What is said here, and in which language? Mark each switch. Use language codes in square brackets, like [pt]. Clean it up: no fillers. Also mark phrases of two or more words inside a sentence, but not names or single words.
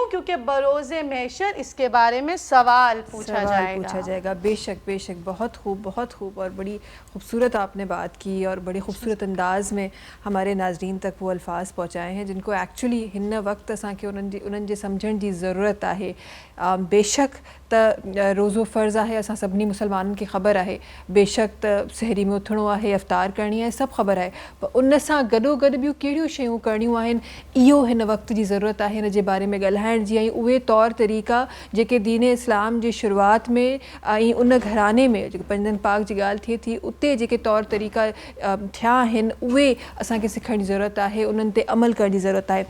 [ur] کیونکہ بروز محشر اس کے بارے میں سوال پوچھا جائے گا. بے شک بے شک. بہت خوب، بہت خوب، اور بڑی خوبصورت آپ نے بات کی اور بڑی خوبصورت انداز میں ہمارے ناظرین تک وہ الفاظ پہنچائے ہیں جن کو ایکچولی [sd] ہن وقت اساں کے انہن جے سمجھن جی ضرورت ہے. بے شک त रोज़ो फ़र्ज़ु आहे, असां सभिनी मुसलमाननि खे ख़बर आहे. बेशक त सहरी में उथणो आहे, अफ़्तार करणी आहे, सभु ख़बर आहे. पर उन सां गॾोगॾु ॿियूं कहिड़ियूं शयूं करणियूं आहिनि, इहो हिन वक़्त जी ज़रूरत आहे हिन जे बारे में ॻाल्हाइण जी. ऐं उहे तौर तरीक़ा जेके दीन इस्लाम जी शुरूआति में ऐं उन घराने में जेके पंजनि पाक जी ॻाल्हि थिए थी, उते जेके तौर तरीक़ा थिया आहिनि उहे असांखे सिखण जी ज़रूरत आहे, उन्हनि ते अमल करण जी ज़रूरत आहे.